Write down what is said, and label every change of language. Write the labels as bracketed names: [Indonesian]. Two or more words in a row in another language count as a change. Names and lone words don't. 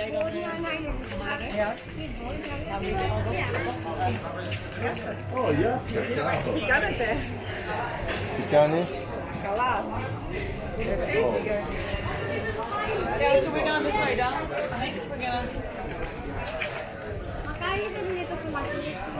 [Filipino] Oh iya, [Greek] Κάνετε. τι κάνεις? Καλά. Εσύ. [English] Yeah, so we're going this way down. I think we're gonna. [Filipino] Makanya kan dito sa Makati.